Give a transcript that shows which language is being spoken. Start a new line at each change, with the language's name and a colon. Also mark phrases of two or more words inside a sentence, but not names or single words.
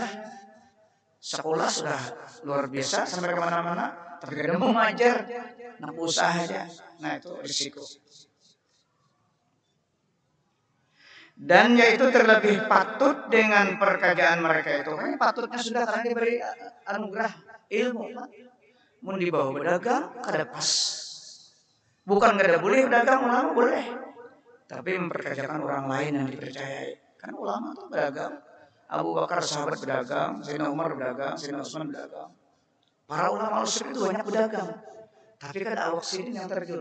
Indonesian: Sekolah sudah luar biasa sampai kemana-mana, tapi kadang mau mengajar, nak usaha aja. Nah itu risiko. Dan yaitu terlebih patut dengan perkataan mereka itu. Kan patutnya sudah karena diberi anugerah ilmu.
Banjar: Mau dibawa berdagang, kada pas. Bukan kada boleh berdagang, ulama boleh.
Indonesian: Tapi memperkerjakan orang lain yang dipercayai. Kan ulama itu berdagang. Abu Bakar sahabat berdagang, Sayyidina Umar berdagang, Sayyidina Utsman berdagang. Para ulama usul itu banyak berdagang. Tapi kan awak Sidin yang terjun.